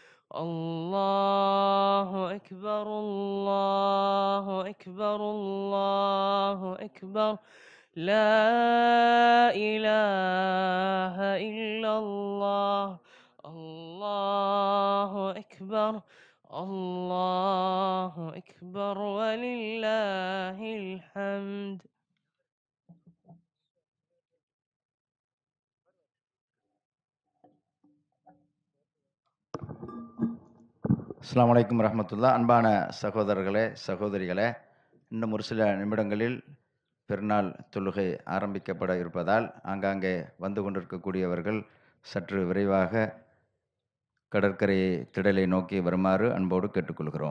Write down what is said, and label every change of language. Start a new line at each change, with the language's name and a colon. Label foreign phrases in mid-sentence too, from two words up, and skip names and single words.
Arabic: الله أكبر الله أكبر الله أكبر لا إله إلا الله الله أكبر الله أكبر ولله الحمد. السلام عليكم ورحمة الله.
Tamil: அன்பான சகோதரர்களே சகோதரிகளே, இன்னும் ஒரு சில நிமிடங்களில் பெருநாள் தொழுகை ஆரம்பிக்கப்பட இருப்பதால் ஆங்காங்கே வந்து கொண்டிருக்கக்கூடியவர்கள் சற்று விரைவாக கடற்கரை திடலை நோக்கி வருமாறு அன்போடு கேட்டுக்கொள்கிறோம்.